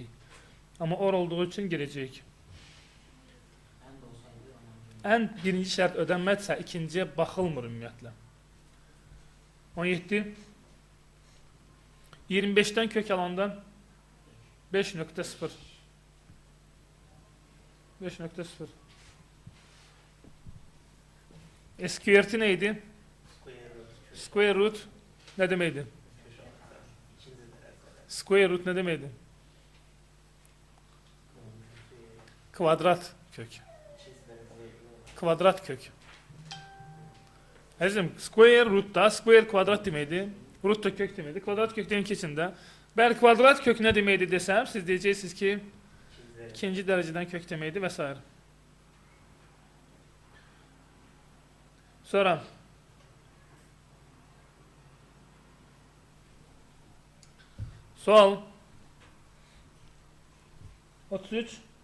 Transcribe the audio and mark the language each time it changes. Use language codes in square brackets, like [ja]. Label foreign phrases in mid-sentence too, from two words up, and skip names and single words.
[az] Amma or olduğu üçün girəcək. End birinci şərt ödənmədirsə ikinciyə baxılmır ümumiyyətlə. 17. 25-dən kök alanda 5.0. 5.0. SQRT neydi? [en] Square root [az] nə deməkdir? [en] Square root [az] nə deməkdir? Kvadrat kök. Kvadrat kök. Əzizim, [en] square root [az] da, square kvadrat deməkdir. Root da kök deməkdir. Kvadrat kök deyin keçində. Bəli, kvadrat kök nə deməkdir desəm, siz deyəcəksiniz ki, ikinci dərəcədən kök deməkdir və s. Sonra sual 33.